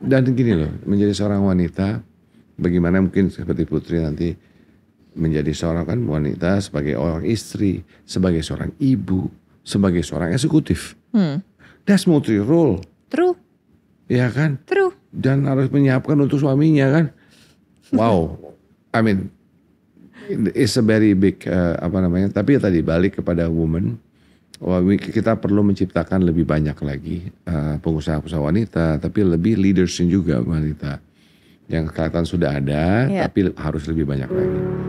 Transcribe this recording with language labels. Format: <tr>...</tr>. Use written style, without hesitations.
<id>Dan gini loh, menjadi seorang wanita, bagaimana mungkin seperti Putri nanti menjadi seorang kan wanita sebagai orang istri, sebagai seorang ibu, sebagai seorang eksekutif.</id> <en>That's multi role. True.</en> <id>Ya kan?</id> <en>True.</en> <id>Dan harus menyiapkan untuk suaminya kan. Wow.</id> <en>I mean, it's a very big</en> <id>tapi ya tadi balik kepada</id> <en>woman.</en> <id>Kita perlu menciptakan lebih banyak lagi pengusaha-pengusaha wanita, tapi lebih leadersnya juga wanita. Yang kelihatan sudah ada, tapi harus lebih banyak lagi.</id>